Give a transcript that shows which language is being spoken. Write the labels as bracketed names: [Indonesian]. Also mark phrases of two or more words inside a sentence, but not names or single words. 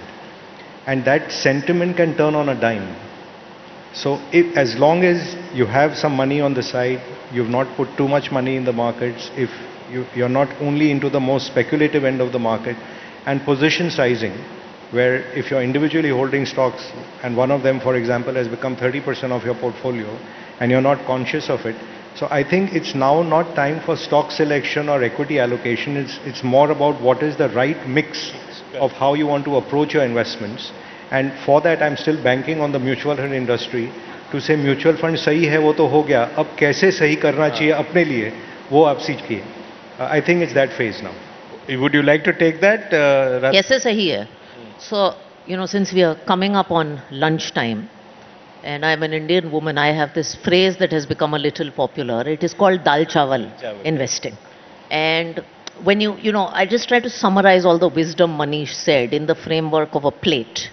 [English] And that sentiment can turn on a dime. So as long as you have some money on the side, you've not put too much money in the markets, if you're not only into the most speculative end of the market, and position sizing, where if you're individually holding stocks and one of them, for example, has become 30% of your portfolio and you're not conscious of it. So I think it's now not time for stock selection or equity allocation. It's more about what is the right mix of how you want to approach your investments. And for that, I'm still banking on the mutual fund industry to say mutual fund [Hindi] सही है, वो तो हो गया. अब कैसे सही करना चाहिए अपने लिए, वो आप सीखिए. [English] I think it's that phase now. Would you like to take that? [Hindi] कैसे सही है? [English] So, since we are coming up on lunchtime, and I'm an Indian woman, I have this phrase that has become a little popular. It is called [Hindi] दाल चावल [English] investing. And when I just try to summarize all the wisdom Manish said in the framework of a plate.